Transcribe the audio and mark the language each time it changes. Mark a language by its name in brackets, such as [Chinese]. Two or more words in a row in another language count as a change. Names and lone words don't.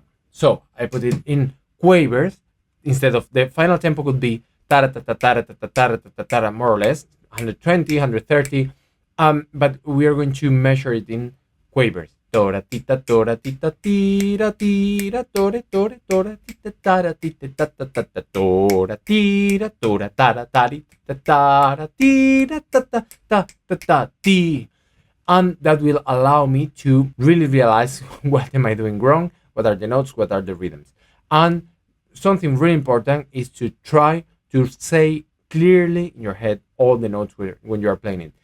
[English] So I put it in quavers instead of the final tempo could be tara tara tara tara tara tara tara, more or less 120, 130. But we are going to measure it in quavers. Tora tita tira tira tore tore tora tita tara tita tata tata tora tira tora tara tari tita tara tira tata ta ta ta ti. And that will allow me to really realize what am I doing wrong, what are the notes, what are the rhythms. And something really important is to try to say clearly in your head all the notes when you are playing it.